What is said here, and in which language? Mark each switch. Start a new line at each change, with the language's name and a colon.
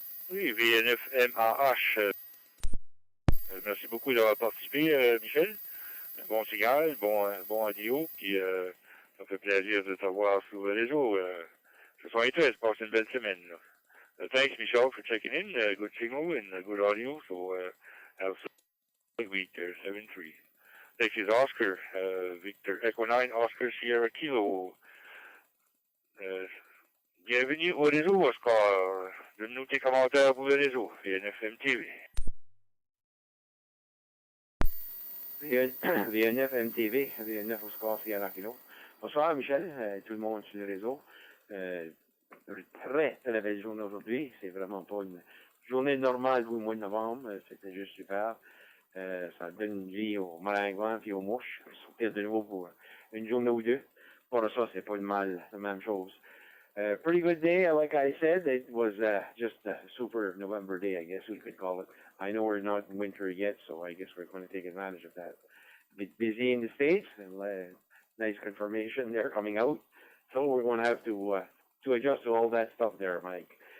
French: Oui, VNF-MAH. Merci beaucoup d'avoir participé, Michel. Un bon signal, bon audio, puis ça fait plaisir de t'avoir sur le réseau. Ce soir et toi, passe une belle semaine.
English: Thanks, Michel, for checking in. Good signal and good audio, so have a good week there, 7-3. Next is Oscar, Victor Echo 9, Oscar Sierra Kilo.
French: Bienvenue au réseau, Oscar. Donne-nous tes commentaires pour le réseau, VNF-MTV.
English: VNF-MTV, VNF Oscar Sierra Kilo.
French: Bonsoir Michel, tout le monde sur le réseau. Très belle journée aujourd'hui. C'est vraiment pas une journée normale du mois de novembre. C'était juste super. Ça donne une vie aux maringouins et aux mouches. Sortir de nouveau pour une journée ou deux. Pour ça, c'est pas la même chose.
English: Pretty good day, like I said. It was just a super November day, I guess we could call it. I know we're not in winter yet, so I guess we're going to take advantage of that. A bit busy in the States, and nice confirmation there coming out. So we're going to have to adjust to all that stuff there, Mike.